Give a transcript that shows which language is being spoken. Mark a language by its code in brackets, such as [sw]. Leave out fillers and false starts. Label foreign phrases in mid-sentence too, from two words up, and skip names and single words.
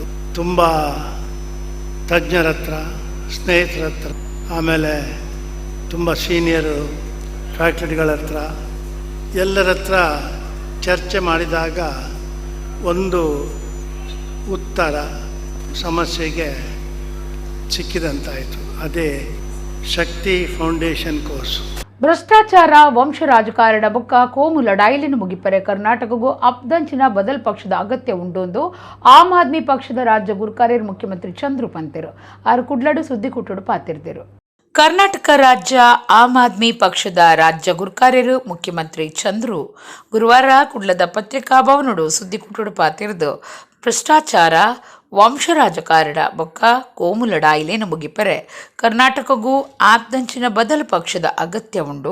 [kn] ತುಂಬ ತಜ್ಞರ ಹತ್ರ, ಸ್ನೇಹಿತರ ಹತ್ರ, ಆಮೇಲೆ ತುಂಬ [en] senior faculties [kn] ಹತ್ರ, ಎಲ್ಲರ ಹತ್ರ ಚರ್ಚೆ ಮಾಡಿದಾಗ ಒಂದು ಉತ್ತರ ಸಮಸ್ಯೆಗೆ ಸಿಕ್ಕಿದಂತಾಯಿತು. ಅದೇ ಶಕ್ತಿ ಫೌಂಡೇಶನ್ ಕೋರ್ಸ್. [tcy] ಭ್ರಷ್ಟಾಚಾರ, ವಂಶ ರಾಜಕಾರಣ ಬೊಕ್ಕ ಕೋಮು ಲಡಾಯಿಲಿನ ಮುಗಿಪರೆ ಕರ್ನಾಟಕಗೂ ಅಪ್ದಂಚಿನ ಬದಲ್ ಪಕ್ಷದ ಅಗತ್ಯ ಉಂಡೊಂದು ಆಮ್ ಆದ್ಮಿ ಪಕ್ಷದ ರಾಜ್ಯ ಗುರುಕಾರ್ಯರು ಮುಖ್ಯಮಂತ್ರಿ ಚಂದ್ರು ಪಂತೆರು ಆರು ಕುಡ್ಲಡು ಸುದ್ದಿ ಕುಟ್ಟುಡು ಪಾತಿರ್ದರು. ಕರ್ನಾಟಕ ರಾಜ್ಯ ಆಮ್ ಆದ್ಮಿ ಪಕ್ಷದ ರಾಜ್ಯ ಗುರುಕಾರ್ಯರು ಮುಖ್ಯಮಂತ್ರಿ ಚಂದ್ರು ಗುರುವಾರ ಕುಡ್ಲದ ಪತ್ರಿಕಾ ಭವನಡು ಸುದ್ದಿ ಕುಟ್ಟುಡು ಪಾತಿರ್ದು ಭ್ರಷ್ಟಾಚಾರ, ವಂಶ ರಾಜಕಾರಣ ಬೊಕ್ಕ ಕೋಮು ಲಡಾಯಿಲೇನು ಮುಗಿಪರೆ ಕರ್ನಾಟಕಗೂ ಆಪ್ದಂಚಿನ ಬದಲು ಪಕ್ಷದ ಅಗತ್ಯ ಉಂಡು.